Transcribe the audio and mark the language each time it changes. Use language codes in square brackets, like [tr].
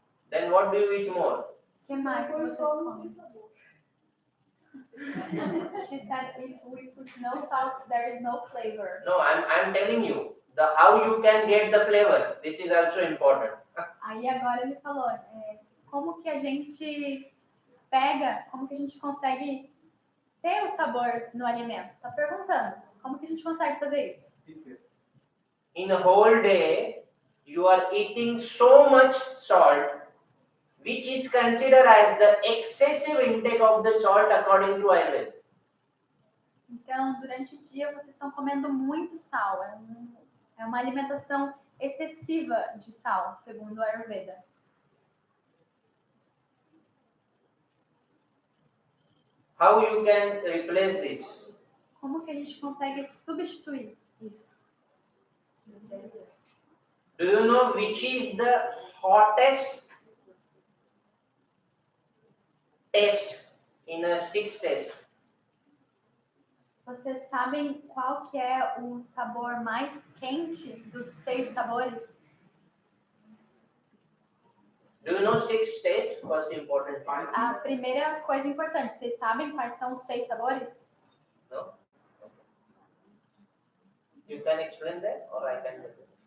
[en] Then what do you eat more? [pt] O que mais vocês comem? [en] She said if we put no salt, there is no flavor. No, I'm telling you the how you can get the flavor. This is also important. [pt] Aí agora ele falou, como que a gente pega, como que a gente consegue ter o sabor no alimento? Tá perguntando, como que a gente consegue fazer isso? [en] In a whole day, you are eating so much salt, which is considered as the excessive intake of the salt according to Ayurveda. [pt] Então, durante o dia, vocês estão comendo muito sal. É uma alimentação excessiva de sal, segundo o Ayurveda. [en] How you can replace this? [pt] Como que a gente consegue substituir isso? [en] Do you know which is the hottest taste in a 6 test? [pt] Vocês sabem qual que é o sabor mais quente dos 6 sabores? [en] Do you know 6 taste? First important part. [pt] A primeira coisa importante, vocês sabem quais são os 6 sabores? [en] No? You can explain that or I can tell you.